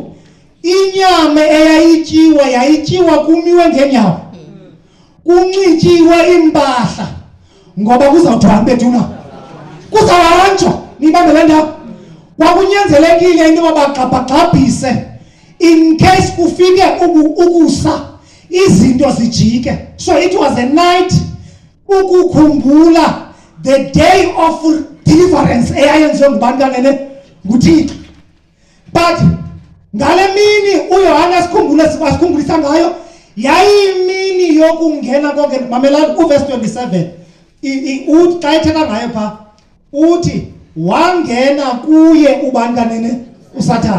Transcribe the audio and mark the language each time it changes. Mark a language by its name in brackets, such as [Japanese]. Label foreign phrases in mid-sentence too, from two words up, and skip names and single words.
[Xhosa] Inyama yayityiwa kumiwe ngeenyawo, kunxityiwe impahla ngoba kuzawuthwa bethuna, kuzawuhanjwa. Nibambe le ndawo, kwakunyanzelekile into yoba bagxabhagxabhise [English] in case [Xhosa] kufike ukusa izinto zijike. [English] So it was a night ukukhumbula the day of deliverance [Xhosa] eyayenziwe ngubani kanene, nguThixo. But ngale mini uYohane asikhumbulisa ngayo yayimini yokungena konke. Mamelani uverse 27 uthi xa ithetha ngayo pha uthi wangena kuye ubani kanene, uSathane.